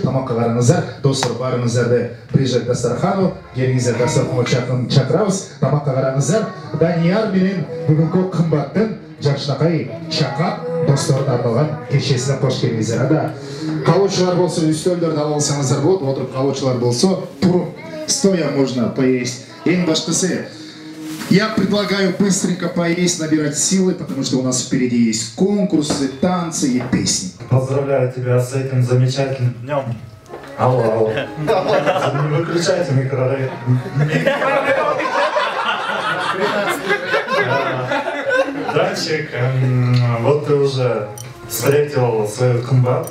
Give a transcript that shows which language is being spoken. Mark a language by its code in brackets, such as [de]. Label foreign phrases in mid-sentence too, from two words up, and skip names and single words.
[ky] Тамакка караңыздар, достор, барыңыздарды [ru] ближе к дастархану, [ky] келиңиздер, дастарханга чакырабыз, тамакка караңыздар. Данияр менен бүгүнкү кымбаттын жакшынакай чакап достордун арналган кечесине кош келиңиздер. Анда калуучулар болсо үстөлдөрдү ала алсаңыздар болот, отуруп калуучулар болсо туруп, [ru] стоя можно поесть. [ky] Эң башкысы, [ru] я предлагаю быстренько поесть, набирать силы, потому что у нас впереди есть конкурсы, танцы и песни. Поздравляю тебя с этим замечательным днем. Алло. Не выключайте микрорейд. Данчик, вот ты уже встретил свою кымбат.